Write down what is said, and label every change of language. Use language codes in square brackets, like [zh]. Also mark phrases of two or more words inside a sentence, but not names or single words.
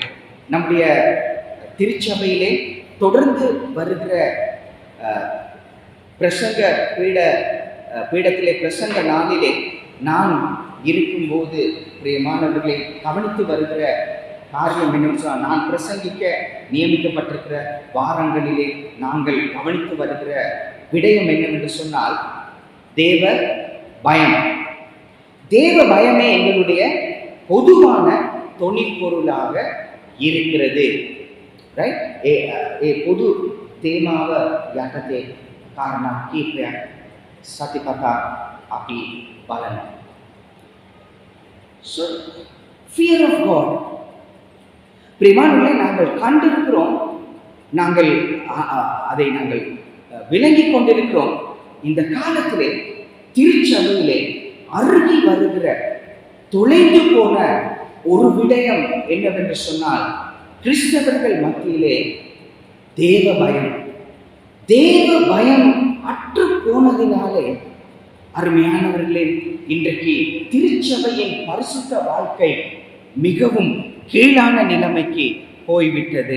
[ta] நம்முடைய திருச்சபையிலே தொடர்ந்து வருகிற பிரசங்க பீடத்திலே பிரசங்க நாளிலே நான் இருக்கும்போது பிரியமானவர்களை கவனித்து வருகிற காரியம் என்னவென்று சொன்னால், நான் பிரசங்கிக்க நியமிக்கப்பட்டிருக்கிற வாரங்களிலே நாங்கள் கவனித்து வருகிற விடயம் என்னவென்று சொன்னால், தேவ பயம். தேவ பயமே எங்களுடைய பொதுவான தொனிப்பொருளாக இருக்கிறது. [si] ரைட்? பொது தேமாව යටතේ කාරණා කීපයක් සතිපතා අපි බලනවා. [en] So, fear of God. [ta] பிரியமானவர்களே, நாங்கள் கண்டிருக்கிறோம், நாங்கள் அதை நாங்கள் விளங்கிக் கொண்டிருக்கிறோம். இந்த காலத்திலே திருச்சபையிலே அருகி வருகிற தொலைந்து போன ஒரு விடயம் என்னவென்று சொன்னால், கிறிஸ்தவர்கள் மத்தியிலே தேவ பயம் அற்று போனதினாலே அருமையானவர்களே, இன்றைக்கு திருச்சபையின் பரிசுத்த வாழ்க்கை மிகவும் கீழான நிலைமைக்கு போய்விட்டது.